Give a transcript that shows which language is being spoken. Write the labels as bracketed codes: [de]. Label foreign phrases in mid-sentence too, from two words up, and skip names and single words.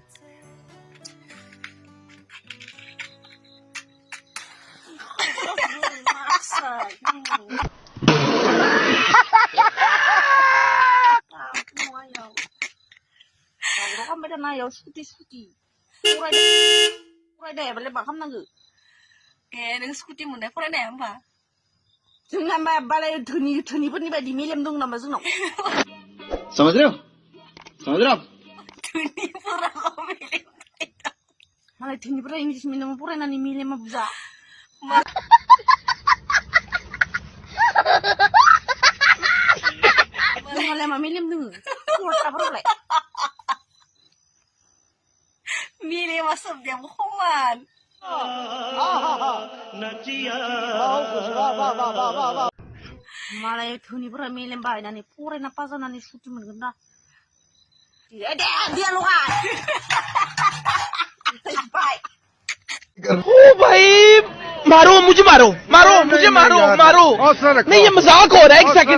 [brx] खालामबाय थाना याव स्कुटि फरायनाया बालाय मा खालामनांगौ नों स्कुटि मोननाय फरायनाया होमबा जोंना बालाय धोनिफोरनि बायदि मेलेम दं नामा जोंनाव [hi] समझ रहे हो [brx] धोनिफोरा मेलेम मालाय धोनिफोरा इंलिस मिडियामाव फरायनानै मेलेमा बुजा जोंहालाय मा मेलेम दोङो फरायसाफोरालाय मेलेमा सोबनायाबो खमान मालाय धोनिफोरा मेलेम बाहायनानै फरायना पास जानानै स्कुटि मोनगोन ना दे लगाय [hi] ओ भाई मारो मुझे नहीं ये मजाक हो रहा है एक सेकंड